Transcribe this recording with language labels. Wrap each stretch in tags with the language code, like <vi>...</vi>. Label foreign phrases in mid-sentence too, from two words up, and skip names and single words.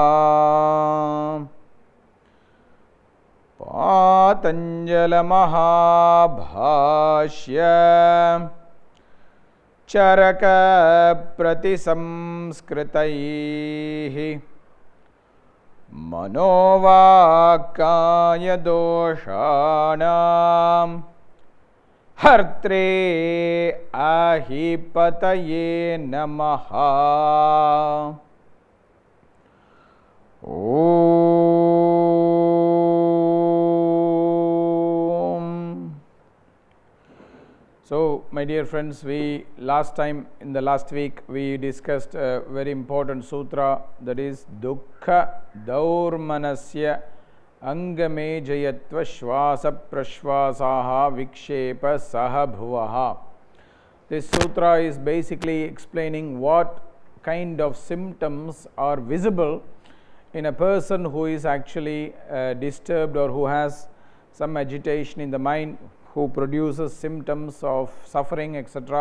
<sa>पातञ्जलमहाभाष्य चरकप्रतिसंस्कृतैः मनोवाक्काय दोषाणां हर्त्रे अहिपतये नमः। Om.</sa> <en>So, my dear friends, in the last week we discussed a very important sutra, that is</en> <sa>दुःख दौर्मनस्य अङ्गमे जयत्व श्वास प्रश्वासाः विक्षेप सह भुवः.</sa> <en>This sutra is basically explaining what kind of symptoms are visible in a person who is actually disturbed or who has some agitation in the mind, who produces symptoms of suffering, etc.</en>